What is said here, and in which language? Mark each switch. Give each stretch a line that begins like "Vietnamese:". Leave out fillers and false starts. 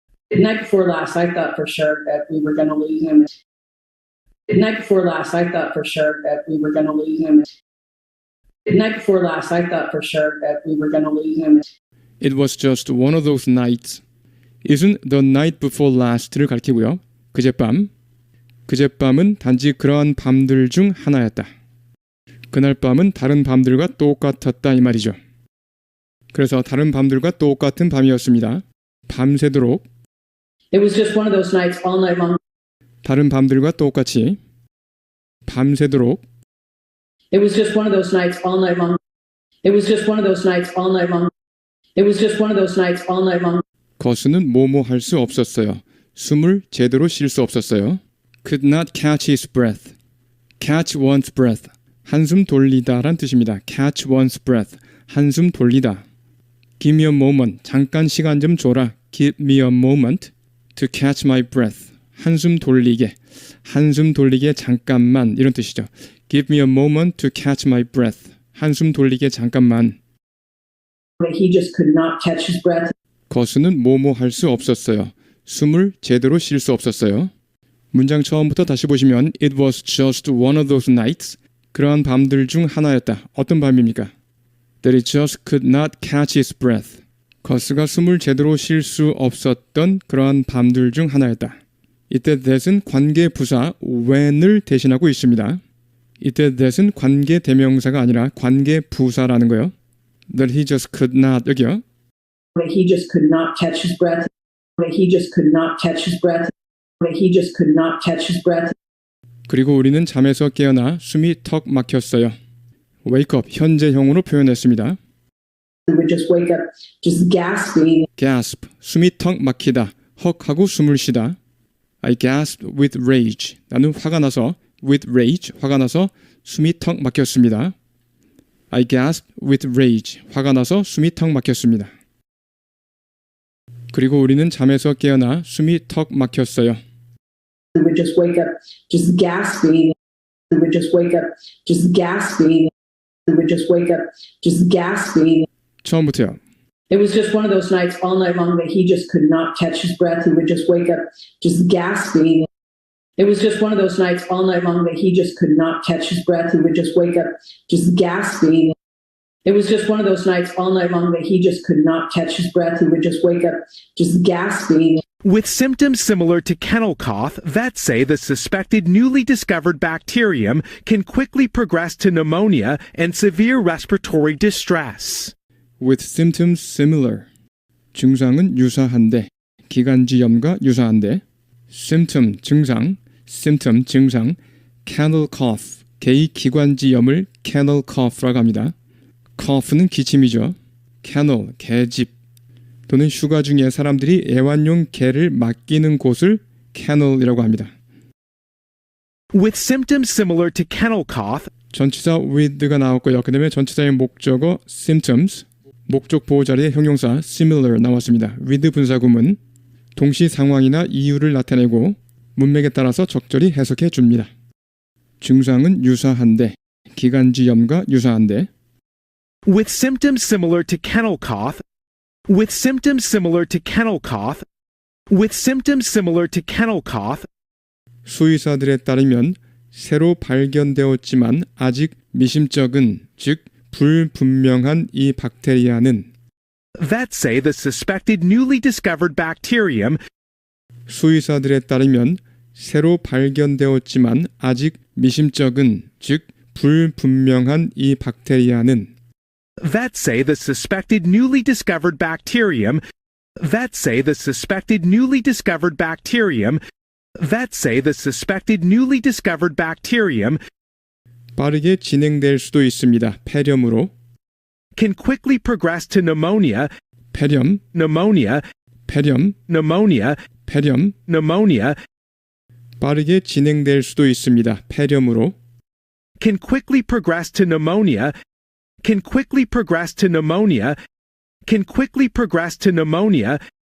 English: The night before last, I thought for sure that we were going to lose him. The night before last, I thought for sure that we were going to lose him. The night before last, I thought for sure that we were going to lose him. It was just one of those nights. Isn't the night before last
Korean: 를 가리키고요. 그젯밤. 그젯밤은 단지 그러한 밤들 중 하나였다. 그날 밤은 다른 밤들과 똑같았다 이 말이죠. 그래서 다른 밤들과 똑같은 밤이었습니다. 밤새도록
English: It was just one of those nights all night long.
Korean: 다른 밤들과 똑같이 밤새도록
English: It was just one of those nights all night long. It was just one of those nights all night long. It was just one of those nights all night long.
Korean: 거스는 뭐뭐 할 수 없었어요. 숨을 제대로 쉴 수 없었어요.
English: Could not catch his breath. Catch one's breath.
Korean: 한숨 돌리다란 뜻입니다.
English: Catch one's breath.
Korean: 한숨 돌리다.
English: Give me a moment.
Korean: 잠깐 시간 좀 줘라.
English: Give me a moment to catch my breath.
Korean: 한숨 돌리게. 한숨 돌리게 잠깐만 이런 뜻이죠.
English: Give me a moment to catch my breath.
Korean: 한숨 돌리게 잠깐만.
English: But he just could not catch his breath.
Korean: 거스는 뭐뭐 할 수 없었어요. 숨을 제대로 쉴 수 없었어요. 문장 처음부터 다시 보시면 It was just one of those nights. 그러한 밤들 중 하나였다. 어떤 밤입니까?
English: That he just could not catch his breath.
Korean: 거스가 숨을 제대로 쉴 수 없었던 그러한 밤들 중 하나였다. 이때 that은 관계 부사 when을 대신하고 있습니다. 이때 that은 관계 대명사가 아니라 관계 부사라는 거예요.
English: That he just could not
Korean: 여기요.
English: But he just could not catch his breath. But he just could not catch his breath. But he just could not catch his breath.
Korean: 그리고 우리는 잠에서 깨어나 숨이 턱 막혔어요. wake up 현재형으로 표현했습니다.
English: We would just wake up, just gasping.
Korean: gasp 숨이 턱 막히다. 헉 하고 숨을 쉬다.
English: I gasped with rage.
Korean: 나는 화가 나서 with rage 화가 나서 숨이 턱 막혔습니다.
English: I gasped with rage
Korean: 화가 나서 숨이 턱 막혔습니다. 그리고 우리는 잠에서 깨어나 숨이 턱 막혔어요.
English: We would just wake up, just gasping. We would just wake up, just gasping. We would just wake up, just gasping.
Korean: 처음부터요.
English: It was just one of those nights all night long that he just could not catch his breath. He would just wake up, just gasping. It was just one of those nights all night long that he just could not catch his breath. He would just wake up, just gasping. It was just one of those nights all night long that he just could not catch his breath. He would just wake up, just gasping. With symptoms similar to kennel cough, vets say the suspected newly discovered bacterium can quickly progress to pneumonia and severe respiratory distress. With symptoms similar.
Korean: 증상은 유사한데, 기관지염과 유사한데, symptom 증상, symptom 증상, kennel cough, 개의 기관지염을 kennel cough라고 합니다. cough는 기침이죠. kennel, 개집 또는 휴가 중에 사람들이 애완용 개를 맡기는 곳을 kennel이라고 합니다.
English: With symptoms similar to kennel cough,
Korean: 전치사 with가 나왔고요. 그 다음에 전치사의 목적어 symptoms, 목적 보호 자리에 형용사 similar 나왔습니다. with 분사구문 동시 상황이나 이유를 나타내고 문맥에 따라서 적절히 해석해 줍니다. 증상은 유사한데, 기관지염과 유사한데,
English: With symptoms similar to kennel cough. With symptoms similar to kennel cough. With symptoms similar to kennel cough.
Korean: 수의사들에 따르면 새로 발견되었지만 아직 미심쩍은, 즉 불분명한 이 박테리아는
English: Vets say the suspected newly discovered bacterium
Korean: 수의사들에 따르면 새로 발견되었지만 아직 미심쩍은, 즉 불분명한 이 박테리아는
English: Vets say the suspected newly discovered bacterium. Vets say the suspected newly discovered bacterium. Vets say the suspected newly discovered bacterium
Korean: 빠르게 진행될 수도 있습니다. 폐렴으로
English: can quickly progress to pneumonia,
Korean: 폐렴,
English: pneumonia,
Korean: 폐렴,
English: pneumonia,
Korean: 폐렴
English: pneumonia
Korean: 빠르게 진행될 수도 있습니다. 폐렴으로
English: can quickly progress to pneumonia, can quickly progress to pneumonia, can quickly progress to pneumonia